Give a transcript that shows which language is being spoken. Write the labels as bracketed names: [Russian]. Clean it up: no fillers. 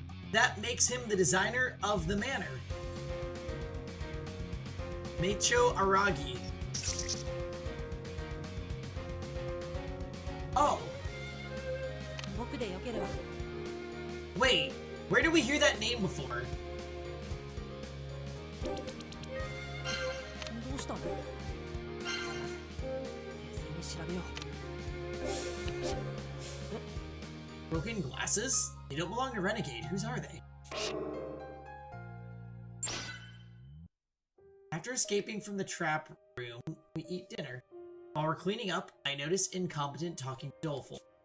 [English] That makes him the designer of the manor. Meicho Aragi. Oh, [Japanese] 僕でよければ。 [English] wait. Where did we hear that name before? [Japanese] どうしたの？すいません。冷静に調べよう。 [English] Broken glasses? They don't belong to Renegade. Whose are they? After escaping from the trap room, we eat dinner. While we're cleaning up, I notice Incompetent talking to Doleful.